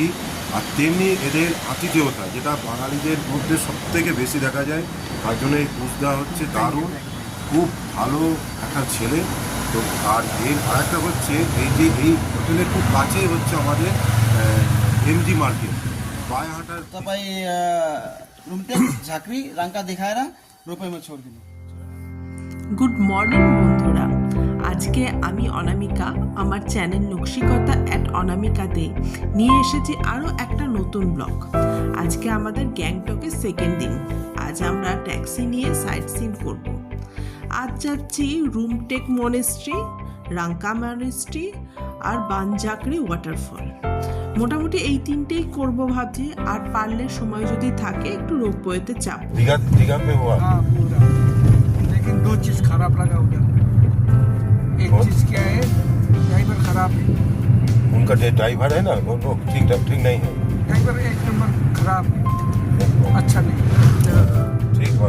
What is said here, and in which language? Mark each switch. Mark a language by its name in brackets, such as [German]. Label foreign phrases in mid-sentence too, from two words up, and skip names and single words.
[Bangla] আর তেমনি এদের আতিথেয়তা, যেটা বাঙালিদের মধ্যে সবথেকে বেশি দেখা যায়। তার জন্য এই কোচ দেওয়া হচ্ছে দারুণ, খুব ভালো একটা ছেলে। তো আর এর আরেকটা হচ্ছে এই যে এই হোটেলের খুব কাছেই হচ্ছে আমাদের এমজি মার্কেট, पाए हाटा [Nepali] तपाईँ रुमटेक झाँक्री राङ्का देखाएर रोपैमा छोडिदिनु। [English] good morning [Bangla] বন্ধুরা, আজকে আমি অনামিকা আমার চ্যানেল নকশিকতা @অনামিকাতে নিয়ে এসেছি আরও একটা নতুন ব্লগ। আজকে আমাদের গ্যাংটকের সেকেন্ড দিন। আজ আমরা ট্যাক্সি নিয়ে [English] sight seeing [Bangla] করব। আজ যাচ্ছি রুমটেক মনেস্ট্রি, রাঙ্কা মনেস্ট্রি আর বানঝাকরি ওয়াটারফল। মোটামুটি এই তিনটেই করব ভাবছি, আর পারলে সময় যদি থাকে একটু রোপওয়েতে চাপ। [Hindi] दीघा पे हुआ। हाँ पूरा, लेकिन दो चीज़ खराब लगा उधर। एक चीज़ क्या है, ड्राइवर खराब है। उनका ड्राइवर है ना, वो ठीक नहीं है। ड्राइवर एक नंबर खराब है, अच्छा नहीं। ठीक बात,